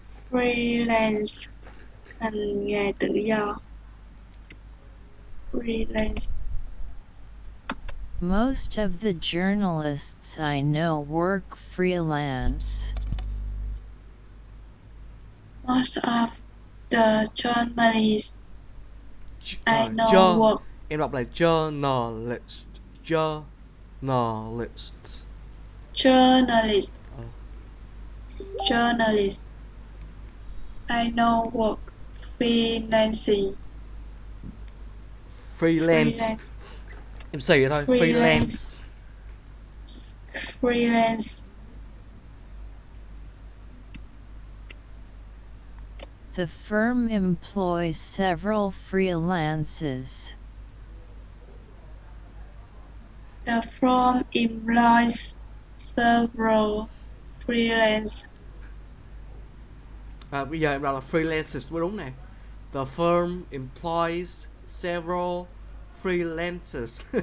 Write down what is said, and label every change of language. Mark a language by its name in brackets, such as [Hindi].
[Vietnamese] Freelance, hành nghề tự do. [English] Freelance. Most of the journalists I know work freelance. Most of the journalists I know work. [Vietnamese] Em đọc là journalist. Journalist. [English] Journalist. Journalist. I know work. Freelancing. [Vietnamese] Freelance. Em xì vậy thôi. Freelance. [English] Freelance. The firm employs several freelances. The firm employs several freelance. [Vietnamese] Và bây giờ em đọc là freelancers mới đúng nè. [English] The firm employs several freelancers.